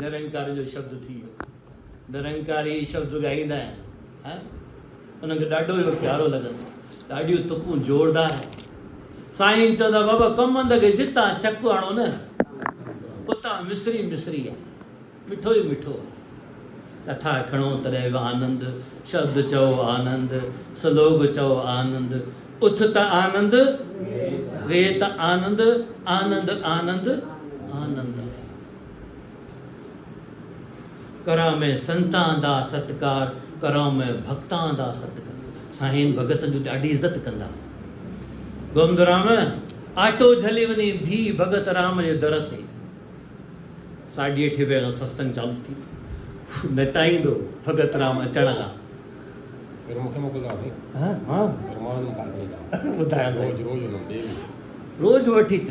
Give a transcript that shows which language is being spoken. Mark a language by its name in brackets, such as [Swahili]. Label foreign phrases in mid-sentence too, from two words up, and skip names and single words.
[Sindhi] निरंकार जो शब्द थी वियो। निरंकारी शब्द ॻाईंदा आहिनि, हा, उनखे ॾाढो इहो प्यारो लॻंदो, ॾाढियूं तुकूं ज़ोरदार आहिनि। साईं चवंदा बाबा कमंद खे जितां चक हणो न उतां मिसरी मिसरी आहे, मिठो ई मिठो आहे। कथा खणो तॾहिं बि आनंद, शब्द चओ आनंद, सलोग चओ आनंद, उथ त आनंद, वे त आनंद, आनंद आनंद आनंद। [Punjabi] करा में संतां दा सत्कार, करा में भक्तां दा सत्कार। [Sindhi] साईं भगतनि जो ॾाढी इज़त कंदा। गोमदराम आटो झली वञी भी भगत राम जे दर ते। 8:30 बजे खां सत्संग चालू थी, नटाईंदो भगत राम अचण खां। रोज़ वठी अच।